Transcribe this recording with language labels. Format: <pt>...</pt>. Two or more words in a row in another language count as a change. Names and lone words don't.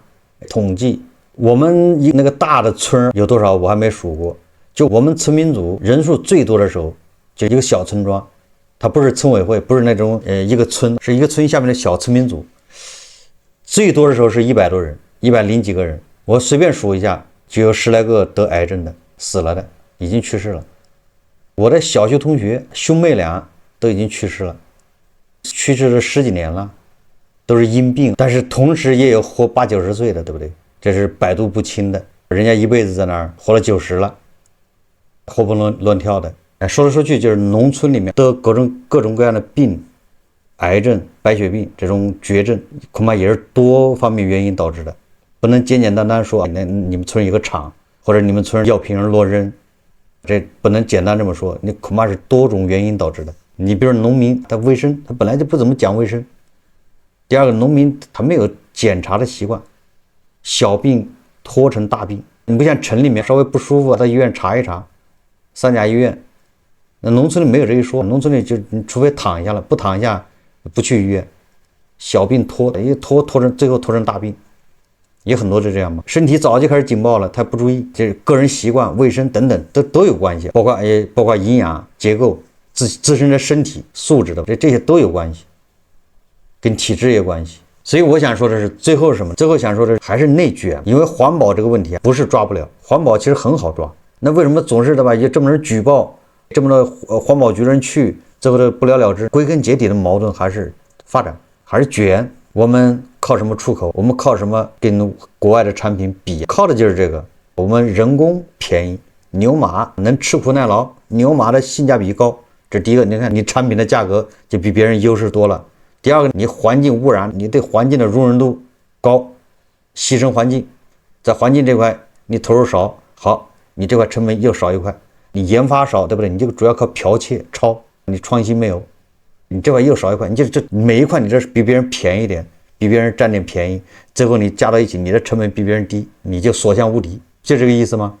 <zh>統計我們那個大的村有多少我還沒數過，就我們村民組人數最多的時候，就一個小村莊，它不是村委會，不是那種一個村，是一個村下面的小村民組，最多的時候是100多人，100幾個人，我隨便數一下，就有10來個得癌症的，死了的，已經去世了。我的小学同學兄妹倆都已經去世了，去世了10幾年了，都是因病，但是同時也有活80、90歲的，對不对？這是百毒不侵的，人家一輩子在那兒活了90了，活蹦亂跳的。說來說去就是農村裡面得各種各樣的病，癌症、白血病這種絕症，恐怕也是多方面原因導致的，不能簡簡單單說那你們村有個廠，或者你們村藥瓶乱扔，這不能簡單這麼說，你恐怕是多種原因導致的。你比如農民他衛生，他本來就不怎麼講衛生。第二個，農民他沒有檢查的習慣，小病拖成大病。你不像城裡面稍微不舒服到醫院查一查，3甲医院。那農村裡沒有這一說，農村裡就你除非躺下了，不躺下不去医院，小病拖的，一拖成最後拖成大病，也很多是这樣嘛。身體早就開始警報了，他不注意，就是個人習慣、衛生等等都有關係，包括營養結構、自身的身體素質的這些都有關係，跟體質也有關係。所以我想說的是，最後是什麼？最後想說的還是內捲，因為環保這個問題不是抓不了，環保其實很好抓。那為什麼總是對吧？有這麼多人舉報，這麼多環保局人去，最後的不了了之？歸根結底的矛盾還是發展，還是捲。我們靠什麼出口？我們靠什麼跟國外的產品比？靠的就是這個，我們人工便宜，牛馬能吃苦耐勞，牛馬的性價比高。這第一個，你看你產品的價格就比別人優勢多了。第二個，你環境污染，你對環境的容忍度高，犧牲環境，在環境這塊你投入少，好，你這塊成本又少一塊，你研發少，對不對？你这個主要靠剽竊抄，你創新沒有，你這塊又少一塊，你这每一塊你這是比別人便宜一點，比別人佔點便宜，最後你加到一起，你的成本比別人低，你就所向無敵，就這個意思嗎？</zh>